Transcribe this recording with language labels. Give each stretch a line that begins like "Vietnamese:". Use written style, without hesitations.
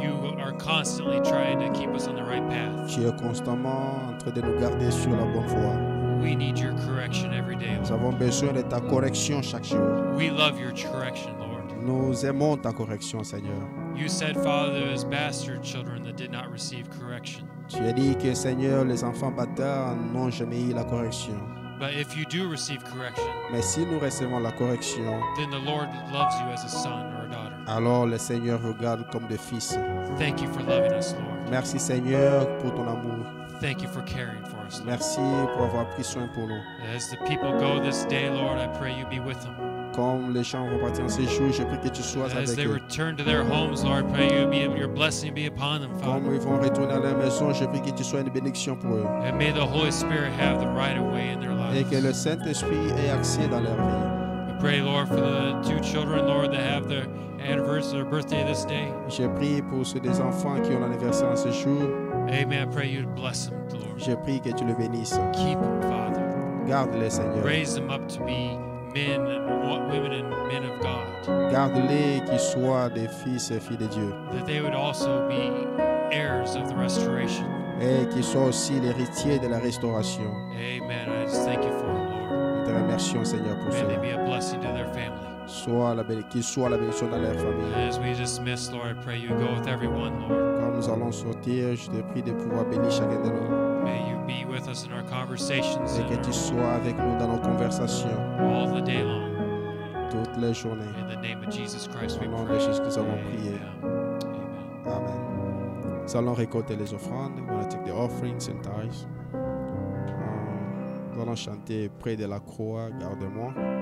English: you are constantly trying to keep us on the right path.
French: Tu es constamment en train de nous garder sur la bonne voie.
English: We need your correction every day,
French: Nous
English: Lord.
French: avons besoin de ta correction chaque jour.
English: We love your correction, Lord.
French: Nous aimons ta correction, Seigneur.
English: You said, Father, as bastard children that did not receive correction.
French: Tu as dit que, Seigneur, les enfants bâtards n'ont jamais eu la correction.
English: But if you do receive correction,
French: Mais si nous recevons la correction,
English: then the Lord loves you as a son or a daughter.
French: alors le Seigneur regarde comme des fils.
English: Thank you for loving us, Lord.
French: Merci Seigneur pour ton amour.
English: Thank you for caring for us, Lord.
French: Merci pour avoir pris soin pour nous.
English: As the people go this day, Lord, I pray you be with them.
French: Comme les gens vont partir en séjour, je prie que tu sois
English: As
French: avec
English: they
French: eux.
English: return to their homes, Lord, I pray your blessing be upon them, Father.
French: Comme ils vont retourner à leur maison, je prie que tu sois une bénédiction pour eux.
English: And may the Holy Spirit have the right of way in their
French: Et
English: lives.
French: que le Saint-Esprit ait accès dans leur vie.
English: We pray, Lord, for the two children, Lord, that have their anniversary, their birthday this day.
French: Je prie pour ceux des enfants qui ont l'anniversaire en ce jour.
English: Amen. I pray you bless them, Lord.
French: Je prie que tu le bénisses.
English: Keep them, Father.
French: Garde-les, Seigneur.
English: Raise them up to be men and women and men of God.
French: Garde-les qu'ils soient des fils et filles de Dieu.
English: That they would also be heirs of the restoration.
French: Et qu'ils soient aussi l'héritier de la restauration.
English: Amen. I just thank you for them, Lord.
French: Nous te remercions, Seigneur, pour
English: May they
French: cela.
English: be a blessing to their family.
French: Qu'ils soient la bénédiction dans leur famille.
English: As we dismiss, Lord, I pray you go with everyone, Lord.
French: Quand nous allons sortir, je te prie de pouvoir bénir chacun de nous.
English: May you be with us in our conversations
French: Et que tu sois avec nous dans nos conversations
English: all the day long.
French: toutes les journées.
English: In the name of Jesus Christ, we
French: Au nom de
English: pray.
French: Jésus, nous avons prié.
English: Amen.
French: Amen. Nous allons récolter les offrandes.
English: We're going to take the offerings and tithes.
French: Nous allons chanter près de la croix, garde-moi.